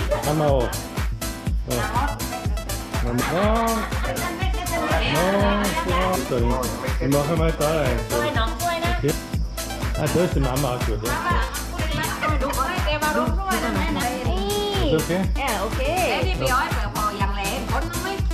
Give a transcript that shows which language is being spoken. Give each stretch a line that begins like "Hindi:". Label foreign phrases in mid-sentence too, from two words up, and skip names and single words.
German: Mama auch. Ja. Mama auch. Ich mache mal da rein. Okay. Ah, da ist die Mama auch gut. Ja. Ist okay? ok.
Vietnamese: Em đi bị ói phải hồi dằn lẹ, con nó